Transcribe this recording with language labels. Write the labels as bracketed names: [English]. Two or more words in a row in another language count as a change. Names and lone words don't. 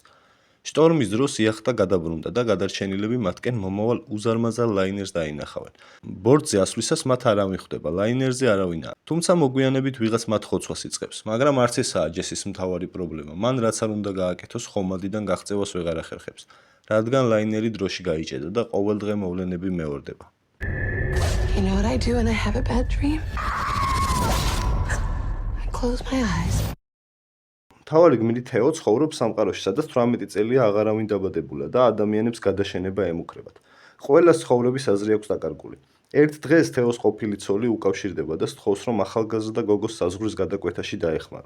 [Georgian] შტორმის დროს იახტა გადაბრუნდა და გადარჩენილები მათკენ მომავალ უზარმაზარ ლაინერს დაინახავენ. ბორტზე ასვლისას მათ არ ამიხვდება, ლაინერზე არავინაა. თუმცა მოგვიანებით ვიღაც მათ ხოცვას იწყებს, მაგრამ არც ესაა ჯესის მთავარი პრობლემა. მან რაც არ უნდა გააკეთოს, ხომალდიდან გაღწევას ვეღარ ახერხებს, რადგან ლაინერი დროში გაიჭედა და ყოველდღე მოვლენები მეორდება. [English] You know what I do when I have a bad dream? I close my eyes. [Georgian] მთავარი გმირი თეო ცხოვრობს სამყაროში, სადაც 18 წელია აღარავინ დაბადებულა და ადამიანებს გადაშენება ემუქრებათ. ყველას ცხოვრების აზრი აქვს დაკარგული. ერთ დღეს თეოს ყოფილი ცოლი უკავშირდება და სთხოვს, რომ ახალგაზრდა გოგოს საზღვრის გადაკვეთაში დაეხმაროს.